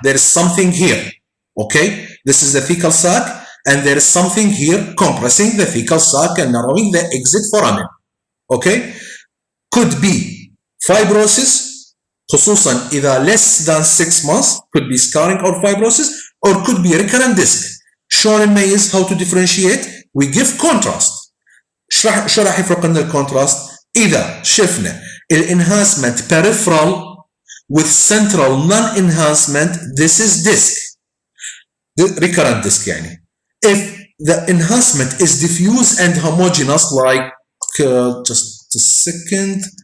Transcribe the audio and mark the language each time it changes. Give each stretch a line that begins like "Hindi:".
English: There is something here. Okay? This is the fecal sac, and there is something here compressing the fecal sac and narrowing the exit foramen. Okay? Could be fibrosis,
Arabic: خصوصا إذا
English: less than 6 months, could be scarring or fibrosis, or could be recurrent disc.
Arabic: شلون نميز
English: how to differentiate? We give contrast.
Arabic: شو راح يفرق لنا الكونتراست؟ إذا شفنا الانهانسمنت
English: peripheral with central non-enhancement, this is disc. Recurrent disc يعني. If the enhancement is diffuse and homogeneous, like just a second.